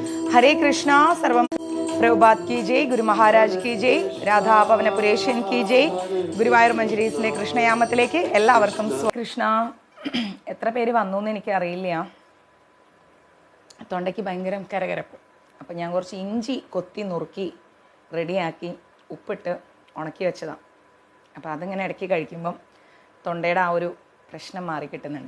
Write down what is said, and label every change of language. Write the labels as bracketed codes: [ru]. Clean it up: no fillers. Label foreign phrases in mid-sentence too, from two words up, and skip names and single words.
[hi] हरे कृष्णा सर्वम प्रभुपाद की जय, ഗുരു മഹാരാജ് की जय, രാധാപവനപുരേശൻ की जय. [ml] ഗുരുവായൂർ മഞ്ജരീസിലെ കൃഷ്ണയാമത്തിലേക്ക് എല്ലാവർക്കും കൃഷ്ണ. എത്ര പേര് വന്നു എന്ന് എനിക്കറിയില്ല. തൊണ്ടയ്ക്ക് ഭയങ്കര കരകരപ്പ്. അപ്പം ഞാൻ കുറച്ച് ഇഞ്ചി കൊത്തി നുറുക്കി റെഡിയാക്കി ഉപ്പിട്ട് ഉണക്കി വെച്ചതാണ്. അപ്പോൾ അതിങ്ങനെ ഇടയ്ക്ക് കഴിക്കുമ്പം തൊണ്ടയുടെ ആ ഒരു പ്രശ്നം മാറി കിട്ടുന്നുണ്ട്.